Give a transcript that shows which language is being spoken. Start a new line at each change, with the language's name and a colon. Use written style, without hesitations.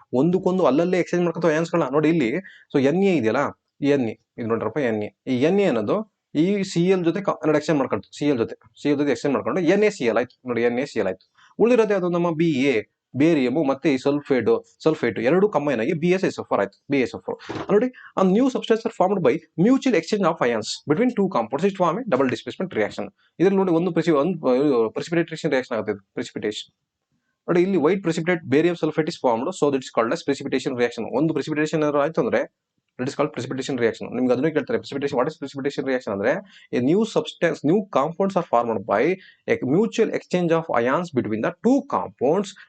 Kannada: ಒಂದಕ್ಕೊಂದು ಅಲ್ಲಲ್ಲೇ ಎಕ್ಸ್ಚೇಂಜ್ ಮಾಡ್ಕೊತ ಅಯಾನ್ಸ್ಗಳನ್ನ. ನೋಡಿ ಇಲ್ಲಿ, ಸೊ Na ಇದೆಯಲ್ಲ, ಇದು ನೋಡ್ರಪ್ಪ, ಈ Na ಅನ್ನೋದು ಈ Cl ಜೊತೆ ಎಕ್ಸ್ಚೇಂಜ್ ಮಾಡ್ಕೊಂಡು, Cl ಜೊತೆ ಎಕ್ಸ್ಚೇಂಜ್ ಮಾಡ್ಕೊಂಡು NaCl ಆಯ್ತು. ನೋಡಿ NaCl ಆಯ್ತು. ಉಳಿದಿರೋದೇ ಅದು ನಮ್ಮ Ba, ಬೇರಿಯಮ್ ಮತ್ತೆ ಈ ಸಲ್ಫೇಟ್ ಎರಡು ಕಂಬೈನ್ ಆಗಿ BSO4 ಆಯ್ತು.
English: BSO4 ನೋಡಿ, a new substance are formed by mutual exchange of ions between two compounds. It form a double displacement reaction.
Kannada: ಇದರಲ್ಲಿ ನೋಡಿ ಒಂದು precipitation reaction ಆಗುತ್ತೆ. ಪ್ರೆಸಿಪಿಟೇಷನ್ ನೋಡಿ, ಇಲ್ಲಿ
English: White precipitate barium sulphate is formed, so that is called as precipitation reaction.
Kannada: ಒಂದು precipitation ಆಯ್ತು ಅಂದ್ರೆ
English: That is called precipitation reaction.
Kannada: ನಿಮ್ಗೆ ಅದನ್ನು ಕೇಳ್ತಾರೆ, precipitation, what is precipitation reaction ಅಂದ್ರೆ
English: A new substance, new compounds are formed by a mutual exchange of ions between the two compounds.